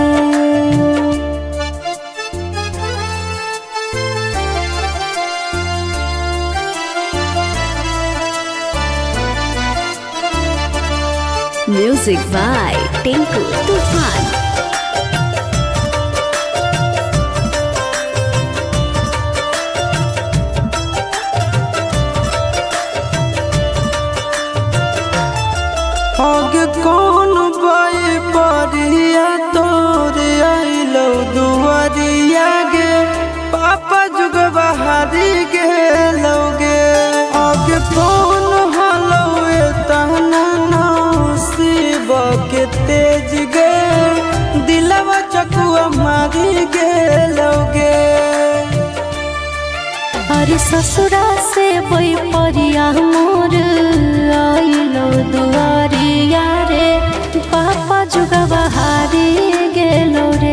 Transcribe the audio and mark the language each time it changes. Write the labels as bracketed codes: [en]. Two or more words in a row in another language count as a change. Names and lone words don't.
[en] Music by Tinku Tufan। [mag] आगे कौन बाई परिया तोर आइलो दुआरिया गे, पापा जुग बहारी गेलो गे। आगे कौन हलो तना नसीब के तेज गे, दिलवा चकुआ मारी गेलो गे। अरे ससुरा से बई परिया मोर आइलो दुआरिया रे, पापा जुगा बहारी गेलो रे।